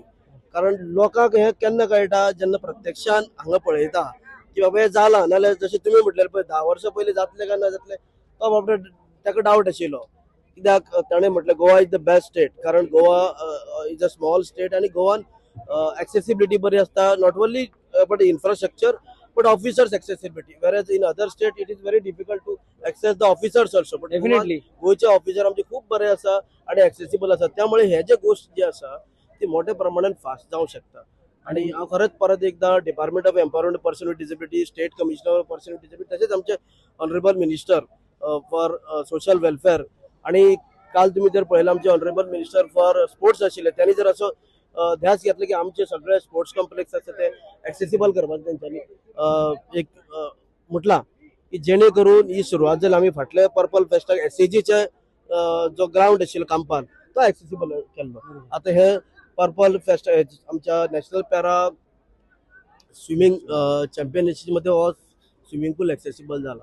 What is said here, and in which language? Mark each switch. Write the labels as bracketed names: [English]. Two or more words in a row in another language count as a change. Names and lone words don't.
[Konkani] कारण लोकांक हे केन्ना कळटा जेन्ना प्रत्यक्षान हांगा पळयता की बाबा हे जाला. नाल्यार जशें तुमी म्हटलें पळय 10 वर्सां पयलीं जातलें काय ना जातलें तो बाबा ताका डावट आशिल्लो. कित्याक ताणें म्हटलें [English] Goa is the best state. [Konkani] कारण [English] Goa is a small state [Konkani] आणि गोवान एक्सेसिबिलिटी बरी असता. [English] not only but infrastructure but officers accessibility, whereas in other state it is very difficult to access the officers also. But डेफिनेटली [Konkani] गोयचे ऑफिसर आमचे खूप बरे आसा आणि एक्सेसिबल आसा. त्यामुळे हे जे गोष्ट जी आसा ती मोठ्या प्रमाणात फास्ट जावंक शकता. आणि हांव खरंच परत एकदा [English] Department of Empowerment Person with Disability, State Commissioner Person with Disability, [Konkani] तसेच आमचे [English] Honourable Minister for Social Welfare. [Konkani] आणि काल तुम्ही जर पळयलं आमचे [English] Honourable Minister for Sports [Konkani] आशिल्ले, त्यांनी जर असं ध्यास घेतलं की आमचे सगळे [English] sports complex [Konkani] आसा ते एक्सेसिबल करपाक त्यांच्यानी एक म्हटला की जेणे करून ही सुरवात जाली. आम्ही फाटले पर्पल फेस्टाक एसएजीचे जो ग्राउंड आशिल्लो कांपान तो एक्सेसिबल केल्लो. आता हे पर्पल फेस्ट आमच्या नॅशनल पॅरा स्विमिंग चॅम्पियनशिप मध्ये हो [English] swimming pool [Konkani] एक्सेसिबल झाला.